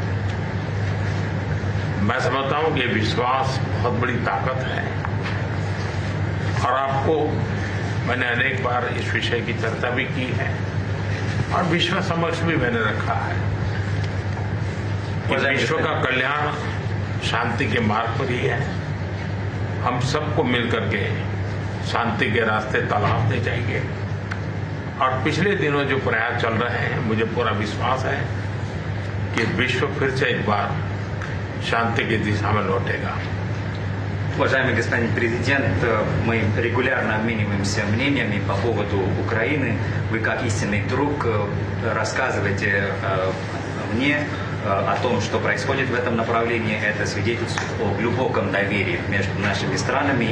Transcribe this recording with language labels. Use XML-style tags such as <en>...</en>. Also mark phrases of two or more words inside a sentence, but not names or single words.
<hi>मैं समझता हूं कि विश्वास बहुत बड़ी ताकत है और आपको मैंने अनेक बार इस विषय की चर्चा भी की है और विश्व समक्ष भी मैंने रखा है कि विश्व का कल्याण शांति के मार्ग पर ही है हम सबको मिलकर के शांति के रास्ते तलाशते जाएंगे। और पिछले दिनों जो प्रयास चल रहे हैं, मुझे पूरा विश्वास है कि विश्व फिर से एक बार शांति की दिशा में लौटेगा।</hi> <ru>Уважаемый господин президент, мы регулярно обмениваемся мнениями по поводу Украины. Вы, как истинный друг, рассказываете мне о том, что происходит в этом направлении. Это свидетельствует о глубоком доверии между нашими странами.</ru>